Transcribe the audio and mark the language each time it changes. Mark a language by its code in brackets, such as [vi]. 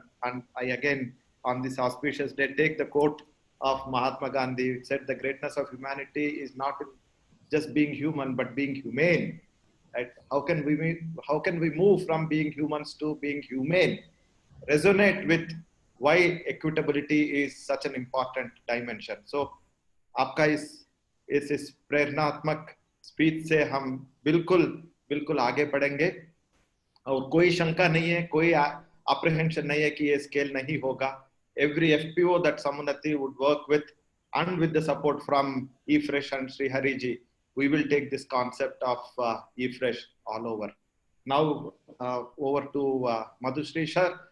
[en] And I again, on this auspicious day, take the quote of Mahatma Gandhi. It said the greatness of humanity is not just being human, but being humane. Right? How can we move from being humans to being humane? Resonate with why equitability is such an important dimension. [hi] So, आपका इस प्रेरणात्मक speech से हम बिल्कुल आगे बढ़ेंगे और कोई शंका नहीं है, कोई apprehension नहीं है कि ये scale नहीं होगा. [en] Every FPO that Samunnati would work with, and with the support from eFresh and Sri Hariji, we will take this concept of eFresh all over. Now over to Madhushri sir.